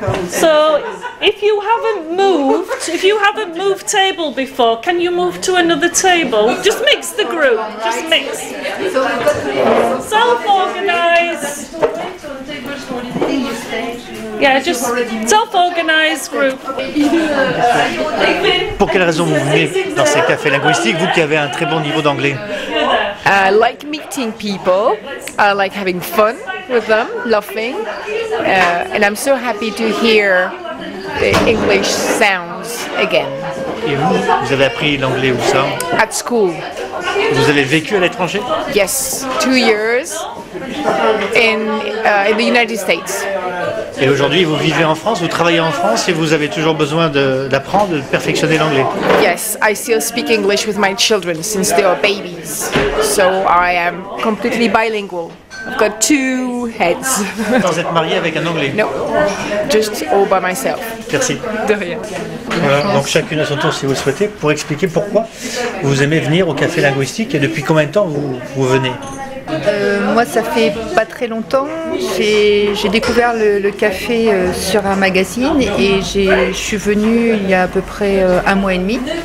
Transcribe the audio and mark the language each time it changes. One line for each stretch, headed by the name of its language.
English: So, if you haven't moved table before, can you move to another table? Just mix the group, just mix. Self-organize. Yeah, just self-organized group.
French: Pour quelle raison vous venez dans ces cafés linguistiques, vous qui avez un très bon niveau d'anglais?
English: I like meeting people. I like having fun with them, laughing, and I'm so happy to hear the English sounds again.
French: Et vous avez appris l'anglais où ça?
English: At school.
French: Vous avez vécu à l'étranger?
English: Yes, 2 years in the United States.
French: Et aujourd'hui, vous vivez en France, vous travaillez en France et vous avez toujours besoin d'apprendre, de perfectionner l'anglais.
English: Yes, I still speak English with my children since they are babies. So I am completely bilingual. I've got 2 heads.
French: Vous êtes marié avec un Anglais?
English: No, just all by myself.
French: Merci. De rien. Voilà, donc chacune à son tour si vous le souhaitez, pour expliquer pourquoi vous aimez venir au café linguistique et depuis combien de temps vous venez? Moi, ça fait pas très longtemps. J'ai découvert le café sur un magazine et je suis venue il y a à peu près 1 mois et demi.